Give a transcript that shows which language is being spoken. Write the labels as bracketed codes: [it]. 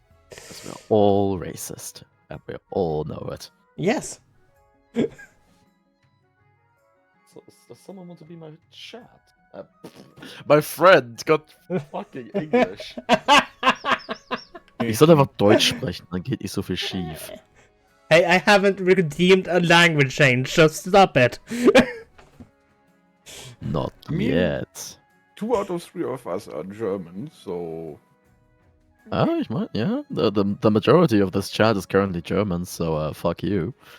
[en] Because we're all racist, and we all know it. Yes. So, does someone want to be my chat? My friend got fucking English. [de] Ich soll einfach Deutsch sprechen, dann geht nicht so viel schief. [en] Hey, I haven't redeemed a language change, so stop it. Not Me? yet. 2 out of 3 of us are German, so [de] Ich meine, [en] yeah, the majority of this chat is currently German, so fuck you.